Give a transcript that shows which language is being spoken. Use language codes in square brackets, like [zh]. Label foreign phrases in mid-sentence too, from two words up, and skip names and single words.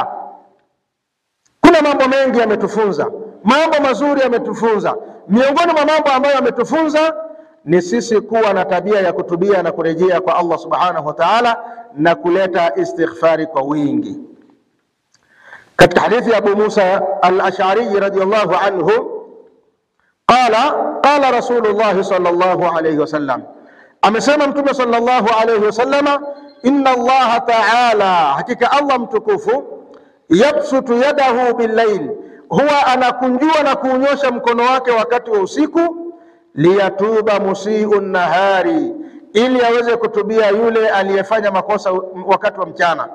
[sw] Kuna mambo mengi yametufunza, mambo mazuri yametufunza. Miongoni mwa mambo ambayo yametufunza ni sisi kuwa na tabia ya kutubia na kurejea kwa Allah [ar] سبحانه وتعالى [sw] na kuleta istighfari kwa wingi. Katika hadithi ya [ar] Abu Musa al-Ash'ari رضي الله عنه قال رسول الله صلى الله عليه وسلم, [sw] amesema mtume [ar] صلى الله عليه وسلم, إن الله تعالى, [sw] hakika Allah mtukufu, [ar] يبسط يده بالليل, [sw] huwa anakunjua na kuunyosha mkono wake wakati wa usiku, [ar] ليتوب مسيء النهار, [sw] ili aweze kutubia yule aliyefanya makosa wakati wa mchana.